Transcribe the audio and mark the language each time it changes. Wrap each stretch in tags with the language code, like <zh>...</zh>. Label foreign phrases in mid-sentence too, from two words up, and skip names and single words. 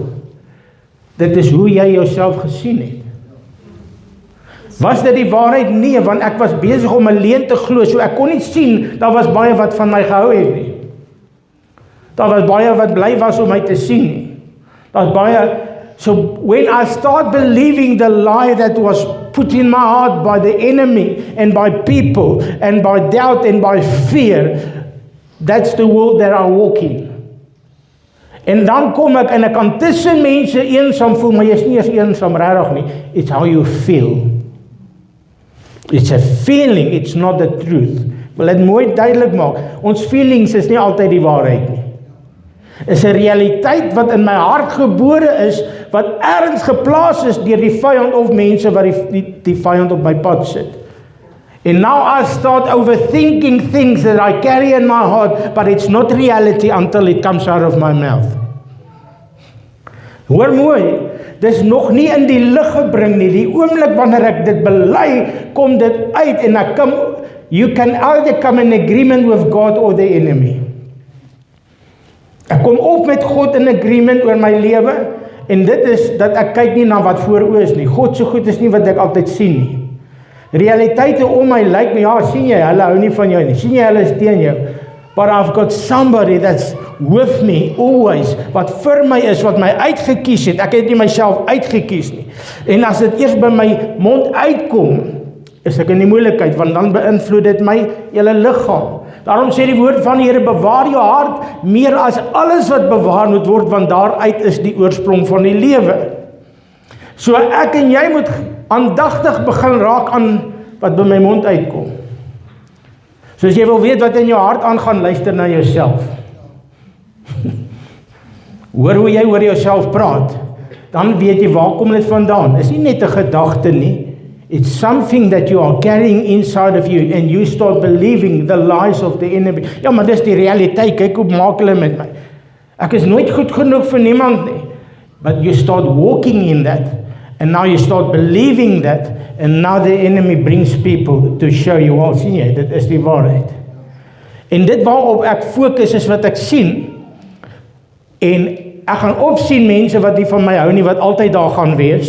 <af>Dit is hoe jy jouself gesien het. Was dit die waarheid? Nee, want ek was besig om alleen te glo, so ek kon nie sien, daar was baie wat van my gehou het nie. Daar was baie wat bly was om my te sien nie. Daar's baie,</af> <en>so when I start believing the lie that was put in my heart by the enemy, and by people, and by doubt, and by fear, that's the world that I walk in.</en> <af>En dan kom ek, en ek kan tussen mense eensaam voel, maar jy is nie eens eensaam regtig nie.</af> <en>It's how you feel. It's a feeling, it's not the truth.</en> <af>Wil dit mooi duidelik maak, ons feelings is nie altyd die waarheid nie. Is 'n realiteit wat in my hart gebore is, wat ergens geplaas is deur die vyand of mense wat die vyand op my pad sit.</af> <en>And now I start overthinking things that I carry in my heart, but it's not reality until it comes out of my mouth.</en> <af>Hoor mooi, dis nog nie in die lig gebring nie. Die oomblik wanneer ek dit bely, kom dit uit en ek kom,</af> <en>you can either come in agreement with God or the enemy.</en> <af>Ek kom op met God in agreement oor my lewe, en dit is dat ek kyk nie na wat voor oë is nie. God se goed is nie wat ek altyd sien nie. Realiteite om my lyk my, ja, sien jy, hulle hou nie van jou nie. Sien jy, hulle is teen jou.</af> <en>But I've got somebody that's with me always,</en> <af>wat vir my is, wat my uitgekies het. Ek het nie myself uitgekies nie. En as dit eers by my mond uitkom, is ek in die moeilikheid, want dan beïnvloed dit my hele liggaam. Daarom sê die woord van die Here, bewaar jou hart meer as alles wat bewaar moet word, want daaruit is die oorsprong van die lewe. So ek en jy moet aandagtig begin raak aan wat by my mond uitkom. So as jy wil weet wat in jou hart aangaan, luister na jouself. Hoor hoe jy oor jouself praat, dan weet jy waar kom dit vandaan. Is nie net 'n gedagte nie.</af> <en>It's something that you are carrying inside of you and you start believing the lies of the enemy.</en> <af>Ja, maar dis die realiteit. Kyk hoe maak hulle met my. Ek is nooit goed genoeg vir niemand nie.</af> <en>But you start walking in that and now you start believing that and now the enemy brings people to show you, well,</en> <af>sien jy, dit is die waarheid. En dit waarop ek fokus is wat ek sien. En ek gaan opsien mense wat nie van my hou nie, wat altyd daar gaan wees.</af>